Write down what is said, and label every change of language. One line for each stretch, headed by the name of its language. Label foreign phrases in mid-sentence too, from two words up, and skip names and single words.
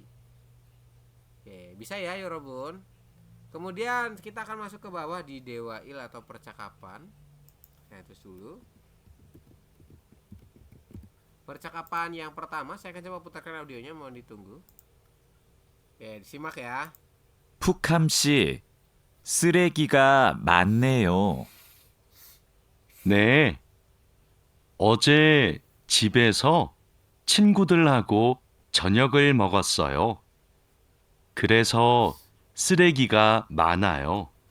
Indonesian: Oke, bisa ya Yorobun. Kemudian kita akan masuk ke bawah di dewail atau percakapan. Saya tulis dulu. Percakapan yang pertama saya akan coba putarkan audionya, mohon ditunggu. Oke, disimak ya.
Korean: 푹함 씨, 쓰레기가 많네요. 네, 어제 집에서 친구들하고 저녁을 먹었어요. 그래서 쓰레기가 많아요.